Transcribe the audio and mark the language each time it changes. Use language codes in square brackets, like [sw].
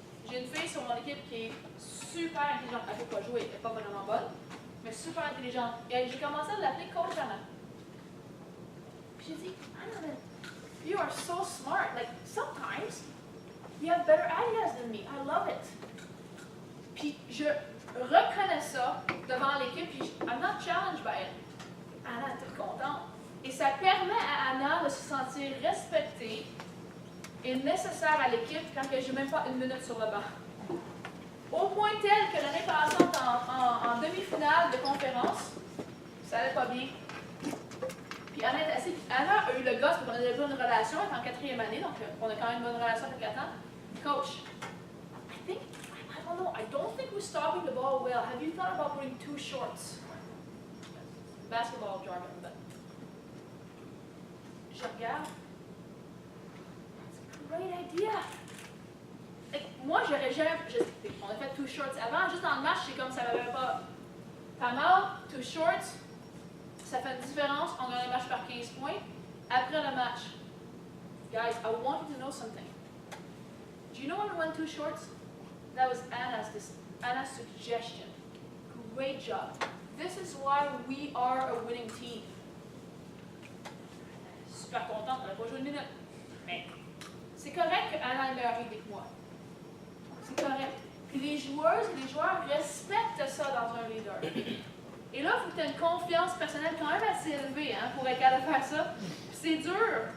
[fr] J'ai une fille sur mon équipe qui est super intelligente. Elle ne peut pas jouer, elle n'est pas vraiment bonne, mais super intelligente. Et j'ai commencé à l'appeler Coach Anna. Puis j'ai dit, [en] Anna, you are so smart. Like, sometimes you have better ideas than me. I love it. [fr] Puis je reconnais ça devant l'équipe, puis [en] I'm not challenged by it. [fr] Anna était contente. Et ça permet à Anna de se sentir respectée et nécessaire à l'équipe quand je n'ai même pas une minute sur le banc. Au point tel que l'année passante, en demi-finale de conférence, ça n'allait pas bien. Puis Anna a eu le gosse, parce qu'on a déjà une relation, elle est en 4e année, donc on a quand même une bonne relation depuis 4 ans. [en] Coach, I don't think we're stopping the ball well. Have you thought about putting 2 shorts? Basketball jargon, but. [fr] Je regarde. [en] It's a great idea. [fr] Moi, j'aurais jamais. On a fait 2 shorts avant, juste dans le match, c'est comme ça m'avait pas. Time out, 2 shorts, ça fait une différence. On gagne le match par 15 points. Après le match, [en] guys, I want you to know something. Do you know when we went 2 shorts? That was Anna's suggestion. Great job. This is why we are a winning team. [fr] Super contente, on n'a pas joué une minute. Mais c'est correct qu'Anna ait une meilleure idée que moi. C'est correct. Puis les joueuses et les joueurs respectent ça dans un leader. Et là, il faut que tu aies une confiance personnelle quand même assez élevée pour être capable de faire ça. Puis c'est dur.